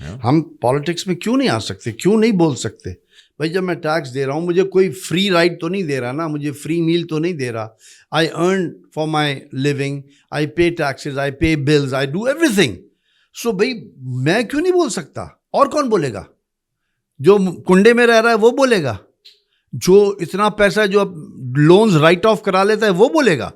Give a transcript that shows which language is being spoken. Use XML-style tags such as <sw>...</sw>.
<ur>ہم پالیٹکس میں کیوں نہیں آ سکتے, کیوں نہیں بول سکتے؟ بھائی جب میں ٹیکس دے رہا ہوں, مجھے کوئی فری رائڈ تو نہیں دے رہا نا, مجھے فری میل تو نہیں دے رہا.</ur> <en>I earn for my living, I pay taxes, I pay bills, I do everything.</en> <ur>So بھائی میں کیوں نہیں بول سکتا؟ اور کون بولے گا؟ جو کنڈے میں رہ رہا ہے وہ بولے گا, جو اتنا پیسہ جو لونز رائٹ آف کرا لیتا ہے وہ بولے گا.</ur>